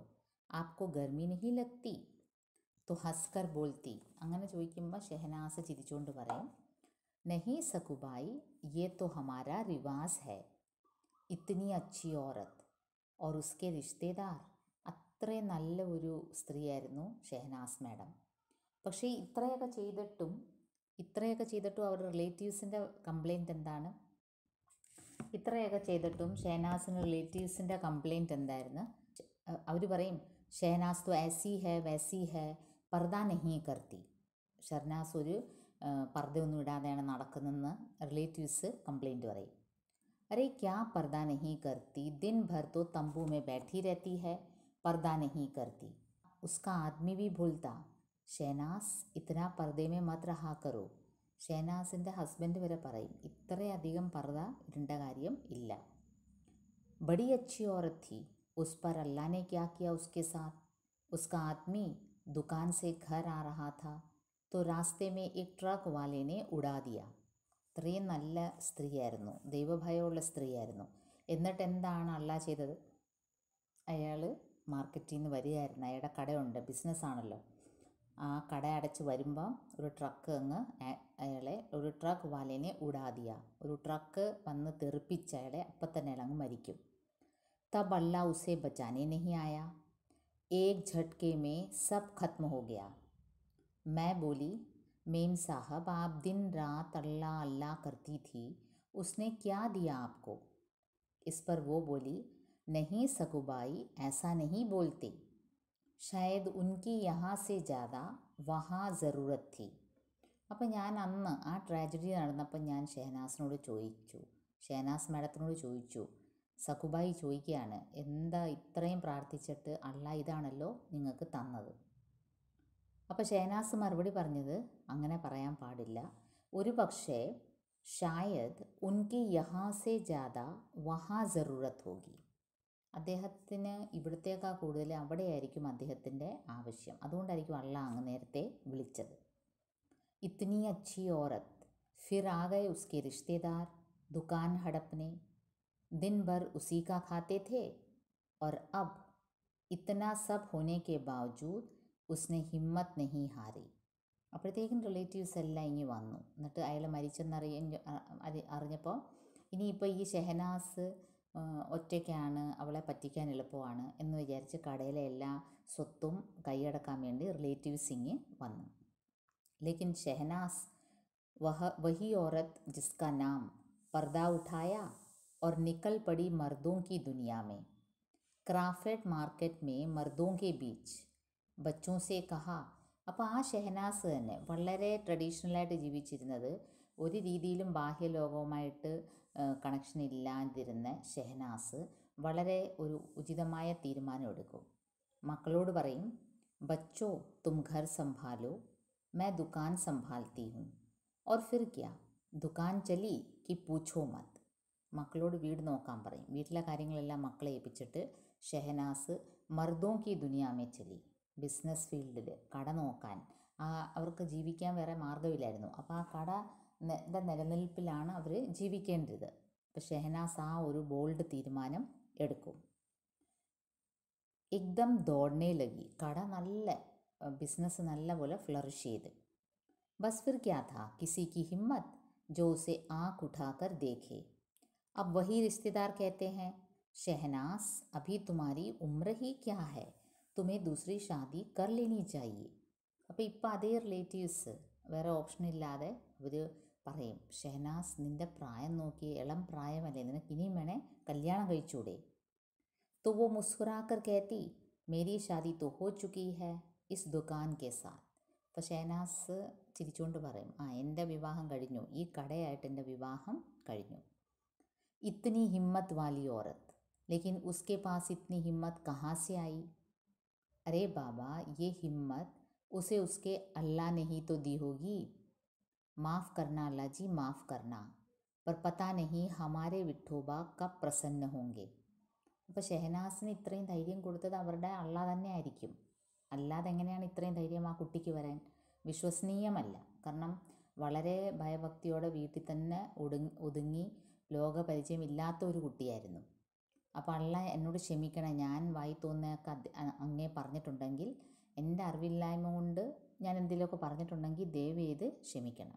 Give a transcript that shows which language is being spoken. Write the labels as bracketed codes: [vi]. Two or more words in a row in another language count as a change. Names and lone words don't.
[hi] आपको गर्मी नहीं लगती? तो हंसकर बोलती, [ml] അങ്ങനെ ചോദിക്കുമ്പോൾ ഷെഹനാസ് ചിരിച്ചുകൊണ്ട് പറയും, [hi] नहीं सकुबाई, ये तो हमारा रिवाज है, इतनी अच्छी औरत और उसके रिश्तेदार. [ml] അത്രയും നല്ല ഒരു സ്ത്രീയായിരുന്നു ഷെഹനാസ് മാഡം. പക്ഷേ ഇത്രയൊക്കെ ചെയ്തിട്ടും അവരുടെ റിലേറ്റീവ്സിൻ്റെ കംപ്ലയിൻറ്റ് എന്താണ്? ഇത്രയൊക്കെ ചെയ്തിട്ടും ഷെഹനാസിന് റിലേറ്റീവ്സിൻ്റെ കംപ്ലയിൻറ്റ് എന്തായിരുന്നു? അവർ പറയും, ഷെഹനാസ് [hi] तो ऐसी है वैसी है, पर्दा नहीं करती. [ml] ഷെഹനാസ് ഒരു പർദ്ദയൊന്നും ഇടാതെയാണ് നടക്കുന്നതെന്ന് റിലേറ്റീവ്സ് കംപ്ലയിൻറ്റ് പറയും. [hi] अरे क्या पर्दा नहीं करती, दिन भर तो तंबू में बैठी रहती है, पर्दा नहीं करती. उसका आदमी भी बोलता, ഷെഹനാസ് इतना पर्दे में मत रहा करो. [ml] ഷെഹനാസിൻ്റെ ഹസ്ബൻഡ് വരെ പറയും, ഇത്രയധികം പർദ്ദ ഇടേണ്ട കാര്യം ഇല്ല. [hi] बड़ी अच्छी औरत थी, उस पर अल्लाह ने क्या किया उसके साथ. उसका आदमी दुकान से घर आ रहा था, तो रास्ते में एक ट्रक वाले ने उड़ा दिया. [ml] ഇത്രയും നല്ല സ്ത്രീയായിരുന്നു, ദൈവഭയമുള്ള സ്ത്രീയായിരുന്നു. എന്നിട്ട് എന്താണ് അള്ളാഹ് ചെയ്തത്? അയാൾ മാർക്കറ്റിൽ നിന്ന് വരികയായിരുന്നു, അയാളുടെ കടയുണ്ട്, ബിസിനസ്സാണല്ലോ. ആ കട അടച്ച് വരുമ്പം ഒരു ട്രക്ക് അയാളെ, ഒരു [hi] ट्रक वाले ने उड़ा दिया, [ml] ഒരു ട്രക്ക് വന്ന് തെറിപ്പിച്ച് അയാളെ അപ്പം തന്നെ അയാൾ അങ്ങ് മരിക്കും. [hi] तब अल्लाह उसे बचाने नहीं आया, एक झटके में सब खत्म हो गया. मैं बोली, मेम साहब आप दिन रात अल्लाह अल्लाह करती थी, उसने क्या दिया आपको? इस पर वो बोली, नहीं सकुबाई, ऐसा नहीं बोलते, शायद उनकी यहाँ से ज़्यादा वहाँ ज़रूरत थी. [ml] അപ്പം ഞാൻ അന്ന് ആ ട്രാജഡി നടന്നപ്പോൾ ഞാൻ ഷെഹനാസ് മാഡത്തിനോട് ചോദിച്ചു, സകുബായി ചോദിക്കുകയാണ്, എന്താ ഇത്രയും പ്രാർത്ഥിച്ചിട്ട് അള്ളാഹ് ഇതാണല്ലോ നിങ്ങൾക്ക് തന്നത്? അപ്പോൾ ഷെഹനാസ് മറുപടി പറഞ്ഞത്, അങ്ങനെ പറയാൻ പാടില്ല, ഒരു പക്ഷേ [hi] शायद उनकी यहाँ से ज़्यादा वहाँ ज़रूरत होगी. [ml] അദ്ദേഹത്തിന് ഇവിടത്തേക്കാൾ കൂടുതൽ അവിടെയായിരിക്കും അദ്ദേഹത്തിൻ്റെ ആവശ്യം, അതുകൊണ്ടായിരിക്കും അള്ളാഹ് അങ്ങ് നേരത്തെ വിളിച്ചത്. [hi] इतनी अच्छी औरत, फिर आ गए उसके रिश्तेदार दुकान हड़पने, दिन भर उसी का खाते थे, और अब इतना सब होने के बावजूद उसने हिम्मत नहीं हारी. [ml] അപ്പോഴത്തേക്കും റിലേറ്റീവ്സ് എല്ലാം ഇങ്ങ് വന്നു. എന്നിട്ട് അയാൾ അറിഞ്ഞപ്പോൾ ഇനിയിപ്പോൾ ഈ ഷെഹനാസ് ഒറ്റയ്ക്കാണ്, അവളെ പറ്റിക്കാൻ എളുപ്പമാണ് എന്ന് വിചാരിച്ച് കടയിലെ എല്ലാ സ്വത്തും കൈയടക്കാൻ വേണ്ടി റിലേറ്റീവ്സ് ഇങ്ങ് വന്നു. [hi] लेकिन शहनास वही औरत जिसका नाम पर्दा उठाया और निकल पड़ी मर्दों की दुनिया में. क्राफर्ड मार्केट में मर्दों के बीच बच्चों से कहा. [ml] അപ്പോൾ ആ ഷെഹനാസ് തന്നെ വളരെ ട്രഡീഷണലായിട്ട് ജീവിച്ചിരുന്നത്, ഒരു രീതിയിലും ബാഹ്യലോകവുമായിട്ട് കണക്ഷൻ ഇല്ലാതിരുന്ന ഷെഹനാസ് വളരെ ഒരു ഉചിതമായ തീരുമാനം എടുക്കും. മക്കളോട് പറയും, [hi] बच्चो तुम घर संभालो, मैं दुकान संभालती हूँ, और फिर क्या, दुकान चली कि पूछो मत. [ml] മക്കളോട് വീട് നോക്കാൻ പറയും. വീട്ടിലെ കാര്യങ്ങളെല്ലാം മക്കളെ ഏൽപ്പിച്ചിട്ട് ഷെഹനാസ് [hi] मर्दों की दुनिया में चली, [ml] ബിസിനസ് ഫീൽഡിൽ കട നോക്കാൻ. അവർക്ക് ജീവിക്കാൻ വേറെ മാർഗ്ഗമില്ലായിരുന്നു. അപ്പോൾ ആ കടയുടെ നിലനിൽപ്പിലാണ് അവർ ജീവിക്കേണ്ടത്. അപ്പോൾ ഷെഹനാസ് ആ ഒരു ബോൾഡ് തീരുമാനം എടുക്കും. [hi] एकदम दौड़ने लगी, [ml] കട നല്ല ബിസിനസ് നല്ലപോലെ ഫ്ലറിഷ് ചെയ്ത്. [hi] बस फिर क्या था, किसी की हिम्मत जो उसे आँख उठाकर देखे. अब वही रिश्तेदार कहते हैं, शहनाज अभी तुम्हारी उम्र ही क्या है, तुम्हें दूसरी शादी कर लेनी चाहिए. [ml] അപ്പോൾ ഇപ്പോൾ അതേ റിലേറ്റീവ്സ് വേറെ ഓപ്ഷൻ ഇല്ലാതെ അവർ പറയും, ഷെഹനാസ് നിൻ്റെ പ്രായം നോക്കി, ഇളം പ്രായമല്ലേ, നിനക്ക് ഇനിയും വേണേ കല്യാണം കഴിച്ചൂടെ. [hi] तो वो मुस्कुराकर कहती, मेरी शादी तो हो चुकी है इस दुकान के साथ. [ml] അപ്പോൾ ഷെഹനാസ് ചിരിച്ചുകൊണ്ട് പറയും, എൻ്റെ വിവാഹം കഴിഞ്ഞു, ഈ കടയായിട്ട് എൻ്റെ വിവാഹം കഴിഞ്ഞു. [hi] इतनी हिम्मत वाली औरत, लेकिन उसके पास इतनी हिम्मत कहाँ से आई. अरे बाबा, ये हिम्मत उसे उसके अल्लाह ने ही तो दी होगी. माफ़ करना अल्लाह जी, माफ़ करना. पर पता नहीं हमारे വിഠോബ कब प्रसन्न होंगे. [ml] അപ്പോൾ ഷെഹനാസിന് ഇത്രയും ധൈര്യം കൊടുത്തത് അവരുടെ അള്ളാ തന്നെ ആയിരിക്കും. അല്ലാതെ എങ്ങനെയാണ് ഇത്രയും ധൈര്യം ആ കുട്ടിക്ക് വരാൻ? വിശ്വസനീയമല്ല. കാരണം വളരെ ഭയഭക്തിയോടെ വീട്ടിൽ തന്നെ ഒതുങ്ങി ലോകപരിചയമില്ലാത്ത ഒരു കുട്ടിയായിരുന്നു. അപ്പോൾ അള്ളാ എന്നോട് ക്ഷമിക്കണം, ഞാൻ വായി തോന്നിയൊക്കെ അങ്ങേ പറഞ്ഞിട്ടുണ്ടെങ്കിൽ, എൻ്റെ അറിവില്ലായ്മ കൊണ്ട് ഞാൻ എന്തെങ്കിലുമൊക്കെ പറഞ്ഞിട്ടുണ്ടെങ്കിൽ ദയവ് ചെയ്ത് ക്ഷമിക്കണം.